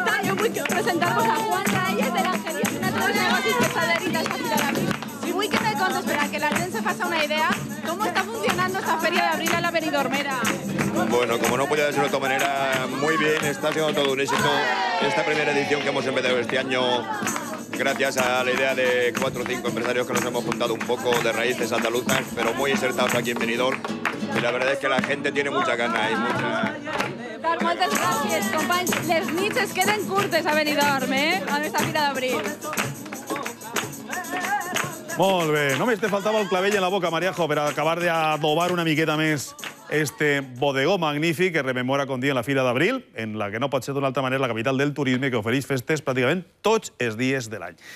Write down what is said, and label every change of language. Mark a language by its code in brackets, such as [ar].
[ca] Jo vull presentar-vos a Juan Reyes de l'Angelillo, un altre dels negocis que s'ha adherit a esta fira d'abril. I vull que me contes, [es] para que la gente se faça una idea, cómo está funcionando esta feria de abril a la Benidormera. Bueno, como no podía ser de otra manera, muy bien, está siendo todo un éxito esta primera edición que hemos empezado este año, gracias a la idea de 4 o 5 empresarios que nos hemos juntado un poco de raíces andaluzas, pero muy insertados aquí en Benidorm, y la verdad es que la gente tiene mucha gana y mucha... [ca] Moltes gràcies, companys. Les nits es queden curtes a Benidorm, amb esta fira d'abril. Molt bé. Només te faltava el clavell en la boca, Mariajo, per acabar d'adobar una miqueta més este bodegó magnífic que rememora, com diem, la Fira d'Abril, en la que no pot ser d'una altra manera la capital del turisme, que ofereix festes pràcticament tots els dies de l'any.